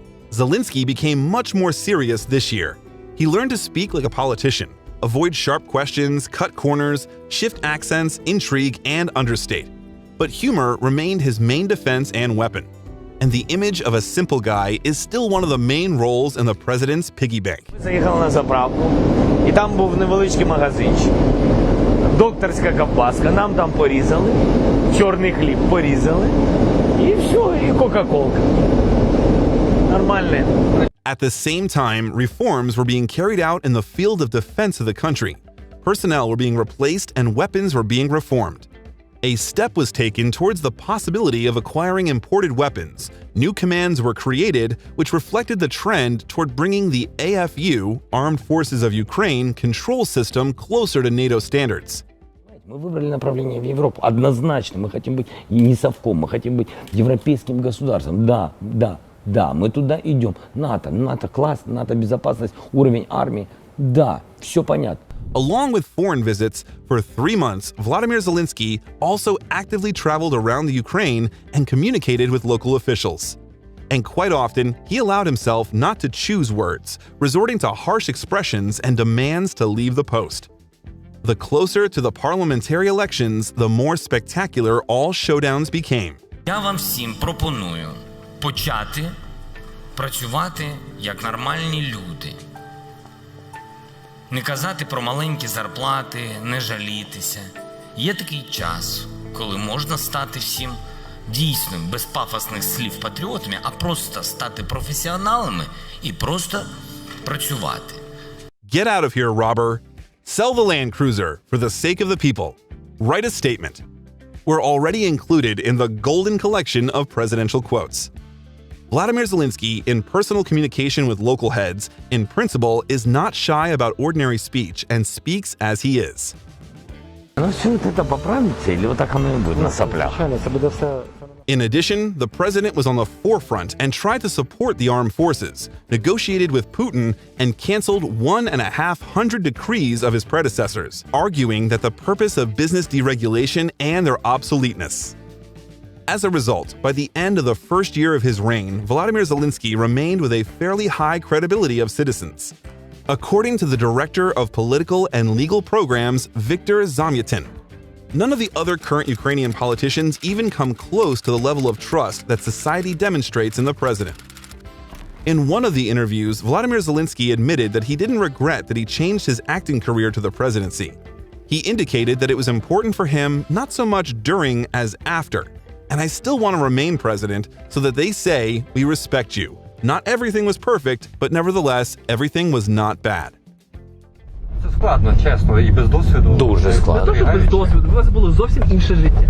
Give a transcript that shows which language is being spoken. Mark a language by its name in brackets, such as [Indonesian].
[English] Zelensky became much more serious this year. He learned to speak like a politician, avoid sharp questions, cut corners, shift accents, intrigue, and understate. But humor remained his main defense and weapon. and the image of a simple guy is still one of the main roles in the president's piggy bank. [Ukrainian] Заїхали на заправку, і там був невеличкий магазинчик. Докторська ковбаска, нам там порізали, чорний хліб порізали, і все, і кока-колка. Нормальне. [English] At the same time, reforms were being carried out in the field of defense of the country. Personnel were being replaced and weapons were being reformed. A step was taken towards the possibility of acquiring imported weapons. New commands were created, which reflected the trend toward bringing the AFU, Armed Forces of Ukraine, control system closer to NATO standards. [Russian] Мы выбрали направление в Европу. Однозначно, мы хотим быть не совком, мы хотим быть европейским государством. Да, мы туда идем. НАТО класс, НАТО безопасность, уровень армии. Да, все понятно. [English] Along with foreign visits, for 3 months, Volodymyr Zelensky also actively traveled around the Ukraine and communicated with local officials. And quite often, he allowed himself not to choose words, resorting to harsh expressions and demands to leave the post. The closer to the parliamentary elections, the more spectacular all showdowns became. [Ukrainian] Я вам всім пропоную почати працювати як нормальні люди. Не казати про маленькі зарплати, не жалітися. Є такий час, коли можна стати всім дійсно без пафосних слів патріотами, а просто стати професіоналами і просто працювати. [English] Get out of here, robber. Sell the Land Cruiser for the sake of the people. Write a statement. We're already included in the golden collection of presidential quotes. Volodymyr Zelensky, in personal communication with local heads, in principle, is not shy about ordinary speech and speaks as he is. [Russian] Ну все это поправится, или вот так оно и будет на соплях? [English] In addition, the president was on the forefront and tried to support the armed forces, negotiated with Putin, and canceled 1,500 decrees of his predecessors, arguing that the purpose of business deregulation and their obsoleteness. As a result, by the end of the first year of his reign, Volodymyr Zelensky remained with a fairly high credibility of citizens. According to the director of political and legal programs, Viktor Zamyatin, none of the other current Ukrainian politicians even come close to the level of trust that society demonstrates in the president. In one of the interviews, Volodymyr Zelensky admitted that he didn't regret that he changed his acting career to the presidency. He indicated that it was important for him not so much during as after. And I still want to remain president so that they say, we respect you. Not everything was perfect, but nevertheless, everything was not bad. [Ukrainian] Це складно, чесно, і без досвіду. Дуже складно. Не те, що без досвіду, у вас було зовсім інше життя.